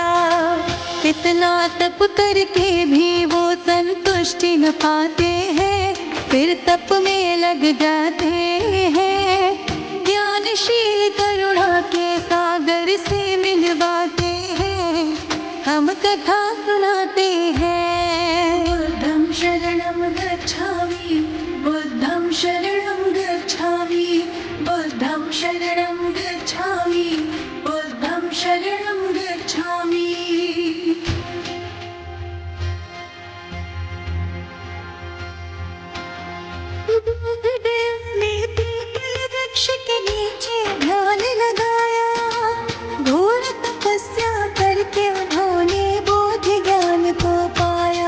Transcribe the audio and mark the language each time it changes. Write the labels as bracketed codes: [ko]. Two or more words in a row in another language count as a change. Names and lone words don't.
[hi] इतना तप करके भी वो संतुष्टि न पाते हैं, फिर तप में लग जाते हैं। ज्ञानशील करुणा के सागर से मिलवाते हैं, हम कथा सुनाते हैं। [pi] बुद्धं शरणं गच्छामि, बुद्धं शरणं गच्छामि, बुद्धं शरणं गच्छामि, बुद्धं शरणं गच्छामि। [hi] वृक्ष के नीचे ध्यान लगाया, घोर तपस्या करके उन्होंने बोध ज्ञान को पाया।